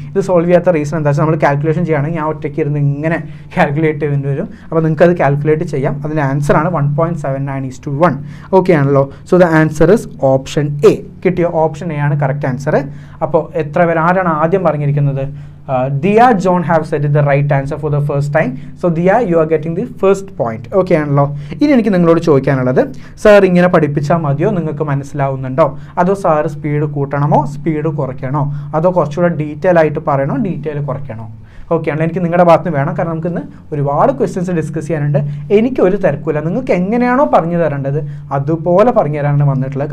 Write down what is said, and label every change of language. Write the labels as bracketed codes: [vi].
[ml] ഇത് സോൾവ് ചെയ്യാത്ത റീസൺ എന്താ വെച്ചാൽ നമ്മൾ കാൽക്കുലേഷൻ ചെയ്യുകയാണെങ്കിൽ ഞാൻ ഒറ്റയ്ക്ക് ഇരുന്ന് ഇങ്ങനെ കാൽക്കുലേറ്റ് ചെയ്യേണ്ടി വരും. അപ്പോൾ നിങ്ങൾക്ക് അത് കാൽക്കുലേറ്റ് ചെയ്യാം. അതിൻ്റെ ആൻസറാണ് 1.79:1. ഓക്കെ ആണല്ലോ? [en] So the answer is option A. [ml] കിട്ടിയോ? ഓപ്ഷൻ എ ആണ് കറക്റ്റ് ആൻസർ. അപ്പോൾ എത്ര പേര് ആരാണ് ആദ്യം പറഞ്ഞിരിക്കുന്നത്? [en] Dia John have said the right answer for the first time. So Dia, you are getting the first point. [ml] Okay ആണല്ലോ? ഇനി എനിക്ക് നിങ്ങളോട് ചോദിക്കാനുള്ളത്, സാർ ഇങ്ങനെ പഠിപ്പിച്ചാൽ മതിയോ? നിങ്ങൾക്ക് മനസ്സിലാവുന്നുണ്ടോ? അതോ സാർ സ്പീഡ് കൂട്ടണമോ സ്പീഡ് കുറയ്ക്കണോ? അതോ കുറച്ചുകൂടെ ഡീറ്റെയിൽ ആയിട്ട് പറയണോ ഡീറ്റെയിൽ കുറയ്ക്കണോ? ഓക്കെയാണ്. എനിക്ക് നിങ്ങളുടെ ഭാഗത്ത് നിന്ന് വേണം, കാരണം നമുക്ക് ഇന്ന് ഒരുപാട് ക്വസ്റ്റ്യൻസ് ഡിസ്കസ് ചെയ്യാനുണ്ട്. എനിക്ക് ഒരു തിരക്കില്ല, നിങ്ങൾക്ക് എങ്ങനെയാണോ പറഞ്ഞു തരേണ്ടത് അതുപോലെ പറഞ്ഞു തരാനാണ് വന്നിട്ടുള്ളത്.